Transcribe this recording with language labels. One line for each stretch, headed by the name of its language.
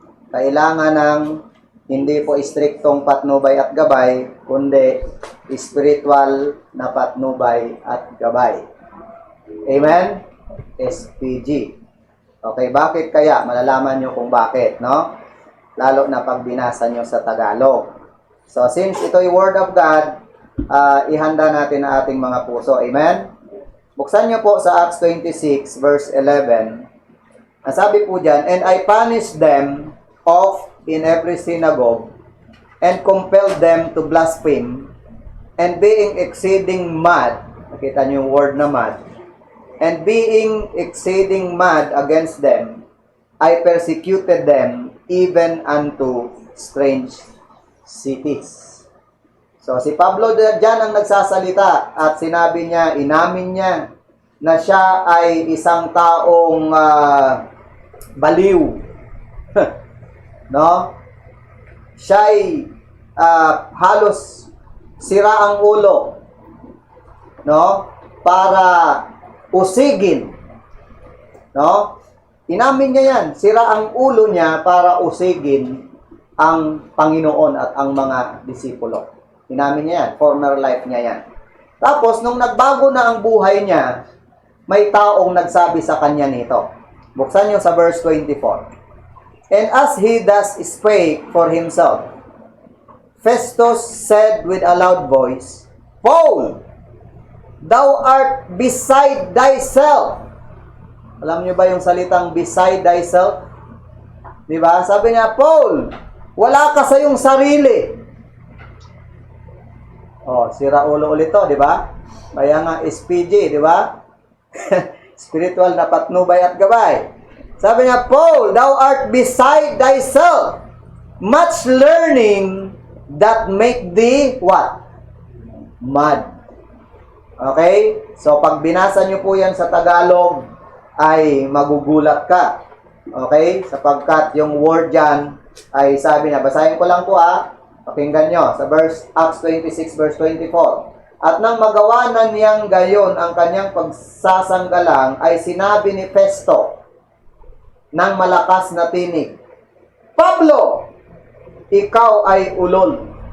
Filipino: Kailangan ng hindi po istriktong patnubay at gabay, kundi spiritual na patnubay at gabay. Amen? SPG. Okay, bakit kaya? Malalaman nyo kung bakit, no? Lalo na pag binasa nyo sa Tagalog. So, since ito ay Word of God, ihanda natin ang ating mga puso. Amen? Buksan nyo po sa Acts 26, verse 11.
English: Ang sabi po dyan, "And I punished them off in every synagogue, and compelled them to blaspheme, and being exceeding mad,"
Filipino: nakita nyo yung word na mad,
English: "and being exceeding mad against them, I persecuted them even unto strange cities."
Filipino: So si Pablo dyan ang nagsasalita at sinabi niya, inamin niya na siya ay isang taong baliw. No? Siya ay halos sira ang ulo, no? Para usigin, no? Inamin niya yan, sira ang ulo niya para usigin ang Panginoon at ang mga disipulo. Inamin niya yan, former life niya yan. Tapos, nung nagbago na ang buhay niya, may taong nagsabi sa kanya nito. Buksan niyo sa verse 24.
English: "And as he thus spake for himself, Festus said with a loud voice, Paul, thou art beside thyself."
Filipino: Alam niyo ba yung salitang beside thyself? Di ba? Sabi niya, Paul, wala ka sa iyong sarili. Oh, sira ulo ulit to, di ba? Kaya nga SPG, di ba? Spiritual na patnubay at gabay. Sabi niya, Paul,
English: thou art beside thyself. Much learning that make thee what? Mad. Okay?
Filipino: So, pag binasa niyo po yan sa Tagalog, ay magugulat ka. Okay? Sapagkat yung word dyan ay sabi niya, basahin ko lang po pakinggan nyo sa Acts 26 verse 24. "At nang magawa na niyang gayon ang kanyang pagsasanggalang, ay sinabi ni Festo ng malakas na tinig, Pablo, ikaw ay ulol.